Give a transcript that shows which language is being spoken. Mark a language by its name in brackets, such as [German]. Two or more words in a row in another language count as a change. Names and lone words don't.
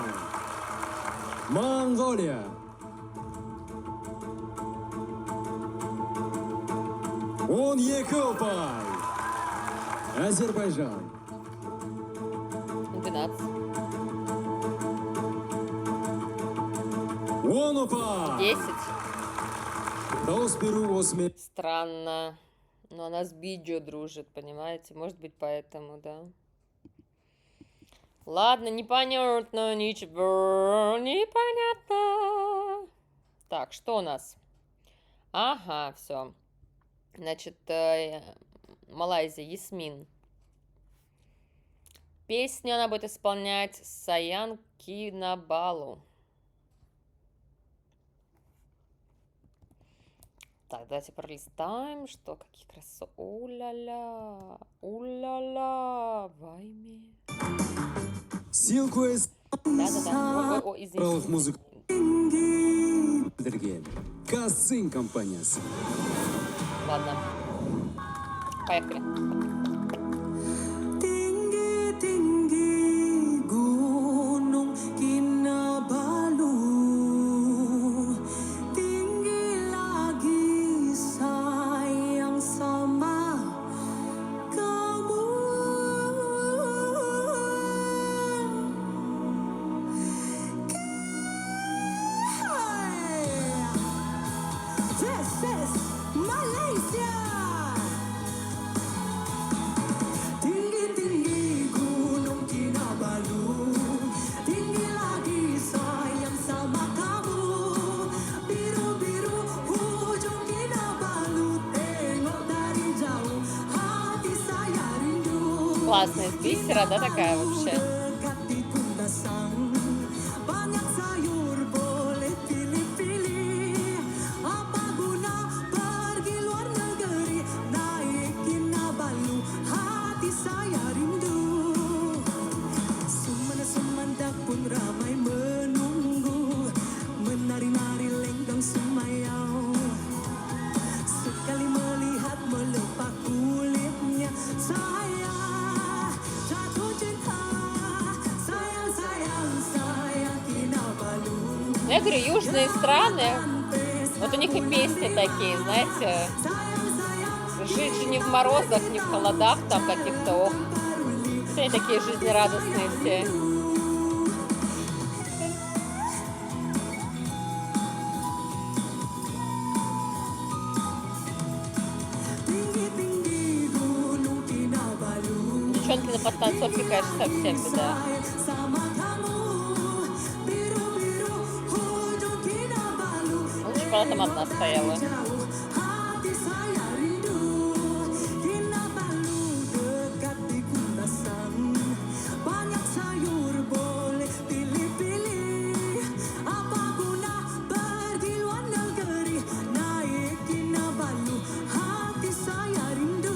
[Kazakh] Монголия. Он Екопай. Азербайджан. 12. Он Упай. 10. Дауыс беру осымен. [Russian] Странно. Но она с Биджо дружит, понимаете? Может быть, поэтому, да. Ладно, непонятно, ничего, непонятно. Так, что у нас? Ага, все. Значит, Малайзия, Ясмин. Песню она будет исполнять Саян Кинабалу. Так, давайте пролистаем, что, какие красоты. У-ля-ля, вайме. Silkways Да-да-да, ой, [Kazakh] Аралық [Russian] извините. [Kazakh] музыка Берген Казцин компаниясы. [Russian] Ладно, поехали. [Malay] Tinggi tinggi gunung Kinabalu, tinggi lagi sayang sama kamu. [English] This is Malaysia. [Malay] Tinggi tinggi gunung Kinabalu, tinggi lagi sayang sama kamu. Biru biru ujung Kinabalu, tengok dari jauh hati saya rindu. [Russian] Классная из бисера, да, такая вообще? [Malay] Dekat di Kundasan, banyak sayur boleh pilih-pilih. Apa guna pergi luar negeri, naik Kinabalu, hati saya rindu. Sumanda-sumanda pun ramai menunggu, menari-nari lenggang semayau. Sekali melihat melepas kulitnya, saya jatuh cinta. Sayang, sayang, sayang Kinabalu. [Russian] Ну, я говорю, южные страны, вот у них и песни такие, знаете, [Malay] Sayang, sayang [Russian] жить же не в морозах, не в холодах там каких-то, ох. Все они такие жизнерадостные все. [Malay] tinggi-tinggi gunung Kinabalu. [Russian] Девчонки на подтанцовке, конечно, совсем беда. [Malay] Sama kamu, biru-biru ujung Kinabalu. [Russian] Лучше бы она там одна стояла. [Malay] Jauh hati saya rindu. Kinabalu dekat di Kundasan, banyak sayur boleh pilih-pilih. Apa guna pergi luar negeri, naik Kinabalu, hati saya rindu.